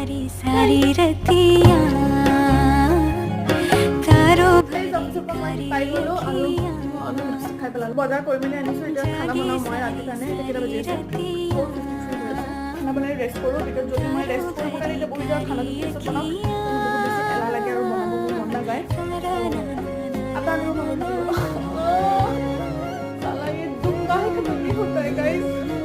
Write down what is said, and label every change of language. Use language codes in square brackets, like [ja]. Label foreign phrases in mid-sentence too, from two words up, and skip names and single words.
[as] গাইজ অফিচৰ পৰা মই পাই গ'লোঁ আৰু আমি লিপষ্টিক খাই পেলালোঁ। বজাৰ কৰি মেলি আনিছোঁ, এতিয়া খানা বনাওঁ মই ৰাতিৰ কাৰণে। এতিয়া কেইটা বাজি আছে? 4:53 হৈ আছে। খানা বনাই ৰেষ্ট কৰোঁ, বিকজ যদি মই ৰেষ্ট কৰিব কাৰণে এতিয়া বহি যাওঁ খানাটো পিছত বনাওঁ, বহুত বেছি এলাহ লাগে আৰু বনাব মোৰ মন নাযায়। আপোনালোকৰ মনত থাকিব। [hi] साला ये दुम काहे का दुम नहीं होता है गाइस।